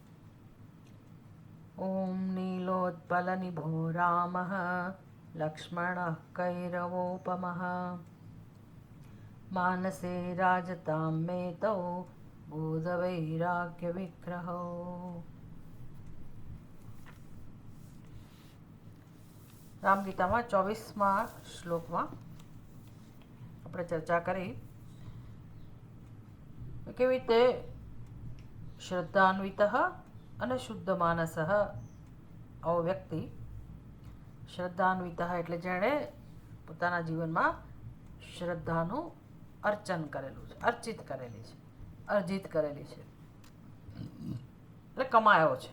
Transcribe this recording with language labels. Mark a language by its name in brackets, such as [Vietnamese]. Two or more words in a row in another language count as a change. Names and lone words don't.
[Sanskrit] ॐ नीलोत्पलनिभो रामः लक्ष्मणः कैरवोपमः मानसे राजतां मेतौ बोधवैराग्यविग्रहौ। [Gujarati] राम गीताમાં 24મા શ્લોકમાં આપણે ચર્ચા કરી કેવી રીતે શ્રદ્ધાન્વિતઃ અને શુદ્ધ માનસઃ આવો વ્યક્તિ, શ્રદ્ધાન્વિતઃ એટલે જેણે પોતાના જીવનમાં શ્રદ્ધાનું અર્ચન કરેલું છે, અર્ચિત કરેલી છે, અર્જિત કરેલી છે, એટલે કમાયો છે.